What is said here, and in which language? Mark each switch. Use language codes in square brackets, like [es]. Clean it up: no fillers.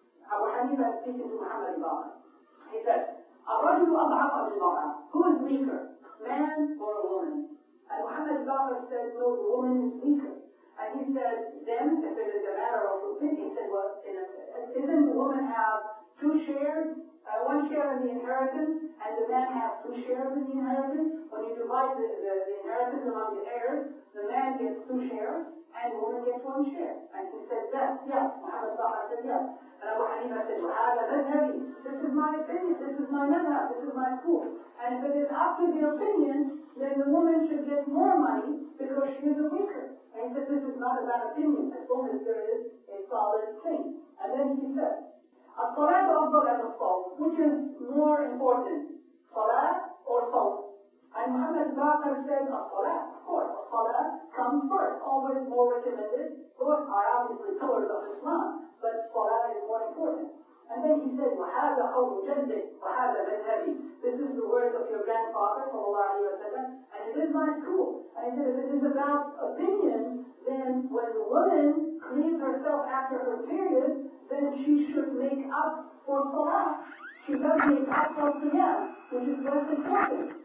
[en] Abu Hanifah is speaking to Muhammad Bashar. He said, [ar] الرجل أضعف أم المرأة? [en] Who is weaker, man or a woman? And Muhammad Bashar said, no, the woman is weaker. And he said, then, if it is a matter of opinion, he said, well, isn't the woman have two shares? One share in the inheritance, and the man has two shares in the inheritance. When you divide the inheritance among the heirs, the man gets two shares, and the woman gets one share. And he said, yes. Muhammad Bashar said, yes. And Abu Hanifah said, this is my opinion, this is my madhab, this is my school. And if it is up to the opinion, then the woman should get more money because she is a weaker. And he said, this is not about opinion, as long as there is a solid thing. And then he said, [ar] الصلاة أفضل أم الصوم? [en] Which is more important, Salah or Sawm? And Muhammad Bashar said, Salah, of course. Salah comes first, always more recommended. Both are obviously pillars of Islam, but Salah is more important. And then he said, [ar] وَهَذَا قَوْلُ جَدِّكَ وَهَذَا مَذْهَبِي. [en] This is the words of your grandfather, sallallahu alayhi wa sallam, and it is my school. And he said, if it is about opinion, then when the woman cleans herself after her period, then she should make up for Salah. She does make up for Qiyam, which is less important.